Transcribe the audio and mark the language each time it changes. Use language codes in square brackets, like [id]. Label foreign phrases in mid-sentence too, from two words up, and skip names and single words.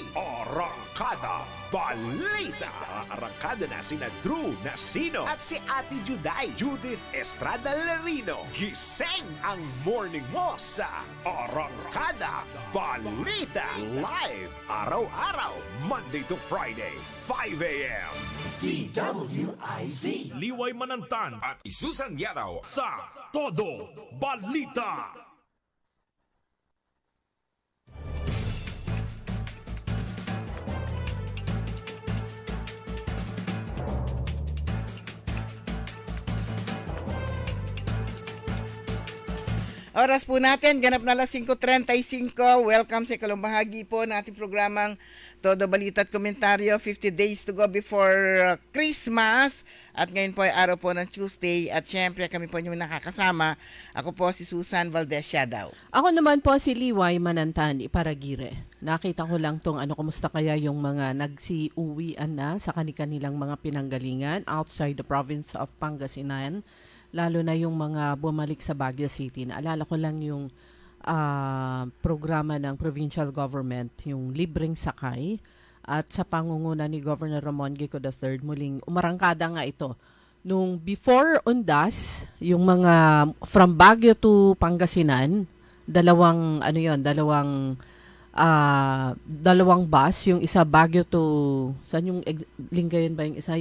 [tl] Arangkada Balita. Arangkada na sina Drew Nasino at si Ate Juday, Judith Estrada Larino. Gising ang morning mo sa Arangkada Balita. Live araw-araw, [en] Monday to Friday, 5 a.m. [tl] DWIZ. Liway Manantan at Isusan Yaraw sa Todo Balita. Oras po natin, ganap na alas 5:35. Welcome sa ikatlong bahagi po ng ating programang Todo Balita at Komentaryo. [en] 50 days to go before Christmas. [tl] At ngayon po ay araw po ng Tuesday. At syempre kami po yung nakakasama. Ako po si Susan Valdez Siadaw. Ako naman po si Liway Manantan, Iparagire. Nakita ko lang tong kumusta kaya yung mga nagsiuwian na sa kanilang mga pinanggalingan [en] outside the province of Pangasinan. [tl] Lalo na yung mga bumalik sa Baguio City. Naalala ko lang yung programa ng provincial government, yung libreng sakay. At sa pangunguna ni Governor Ramon Gico III, muling umarangkada nga ito nung before Undas, yung mga [en] from Baguio to Pangasinan, [tl] dalawang bus, yung isa Baguio to saan yung Lingayen ba yung isa?